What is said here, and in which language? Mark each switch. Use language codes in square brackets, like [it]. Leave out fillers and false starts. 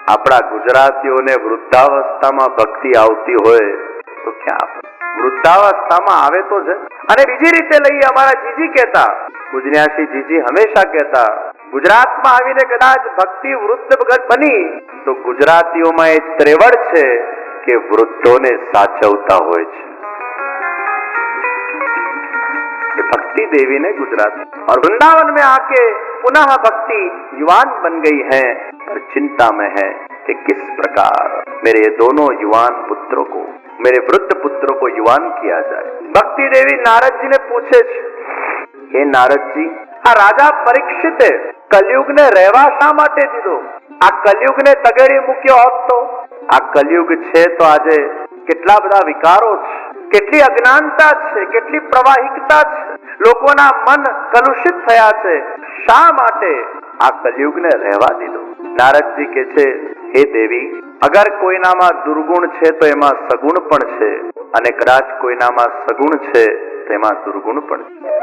[gu] આપણા ગુજરાતીઓને વૃદ્ધાવસ્થામાં ભક્તિ આવતી હોય તો ક્યાં વૃદ્ધાવસ્થામાં આવે તો છે. અને બીજી રીતે લઈએ, અમારા જીજી કહેતા, પૂજન્યાસી જીજી હંમેશા કહેતા, ગુજરાતમાં આવીને કદાચ ભક્તિ વૃદ્ધ બની તો ગુજરાતીઓમાં એ ત્રેવડ છે કે વૃદ્ધોને સાચવતા હોય છે. [hi] भक्ति देवी ने गुजरात और वृंदावन में आके पुनः भक्ति युवान बन गई है और चिंता में है कि किस प्रकार मेरे ये दोनों युवान पुत्रों को, मेरे वृद्ध पुत्रों को युवान किया जाए. [gu] भक्ति देवी नारद जी ने पूछे, हे नारद जी, आ राजा परीक्षित कलयुग ने રહેવા શા માટે દીધો? આ કલયુગ ને તગેડી મૂક્યો હોત તો? આ કલયુગ છે તો આજે કેટલા બધા વિકારો છે, કેટલી અજ્ઞાનતા છે, કેટલી પ્રવાહિકતા છે, લોકોના મન કલુષિત થયા છે. શા માટે આ કલયુગને રહેવા દીધો? નારદજી કહે છે, હે દેવી, અગર કોઈનામાં દુર્ગુણ છે તો એમાં સગુણ પણ છે, અને કદાચ કોઈનામાં સગુણ છે તેમાં દુર્ગુણ પણ છે.